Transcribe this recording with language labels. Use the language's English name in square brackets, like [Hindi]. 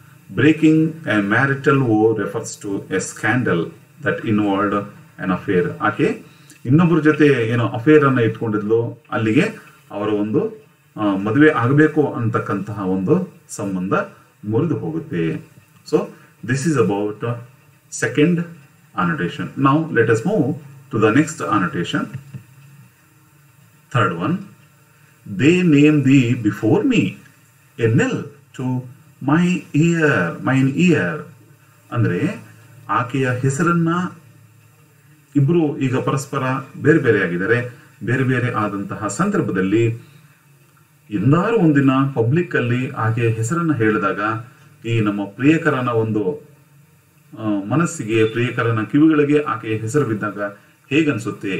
[English] Breaking a marital vow refers to a scandal that involved an affair. [Kannada] ಆಕೆ ಇನ್ನೊಬ್ಬರ ಜೊತೆ ಏನೋ ಅಫೇರ್ ಅನ್ನ ಇಟ್ಕೊಂಡಿದ್ಲು, ಅಲ್ಲಿಗೆ ಅವರ ಒಂದು ಮದುವೆ ಆಗಬೇಕು ಅಂತಕ್ಕಂತಹ ಒಂದು ಸಂಬಂಧ ಮುರಿದು ಹೋಗುತ್ತೆ. [English] So this is about second annotation. Now let us move to the next annotation. Third one, they name thee before me, a knell to mine ear. [Kannada] ಅಂದ್ರೆ ಆಕೆಯ ಹೆಸರನ್ನ ಇಬ್ರು ಈಗ ಪರಸ್ಪರ ಬೇರೆ ಬೇರೆ ಆಗಿದ್ದಾರೆ. ಬೇರೆ ಬೇರೆ ಆದಂತಹ ಸಂದರ್ಭದಲ್ಲಿ ಎಂದಾರು ಒಂದಿನ ಪಬ್ಲಿಕ್ ಅಲ್ಲಿ ಆಕೆಯ ಹೆಸರನ್ನ ಹೇಳಿದಾಗ ಈ ನಮ್ಮ ಪ್ರಿಯಕರನ ಒಂದು ಮನಸ್ಸಿಗೆ, ಪ್ರಿಯಕರನ ಕಿವಿಗಳಿಗೆ ಆಕೆಯ ಹೆಸರು ಬಿದ್ದಾಗ ಹೇಗನ್ಸುತ್ತೆ?